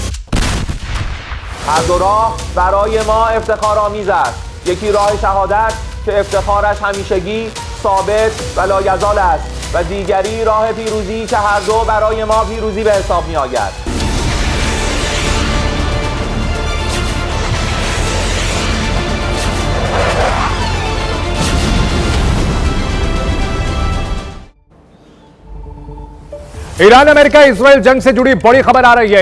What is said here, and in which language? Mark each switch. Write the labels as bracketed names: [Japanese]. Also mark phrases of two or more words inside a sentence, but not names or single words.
[Persian] هر دو راه برای ما افتخارآمیز است. یکی راه شهادت که افتخارش همیشگی ثابت و لایزال است و دیگری راه پیروزی که هر دو برای ما پیروزی به حساب می آید. [Hindi] ईरान अमेरिका इजराइल जंग से जुड़ी बड़ी खबर आ रही है।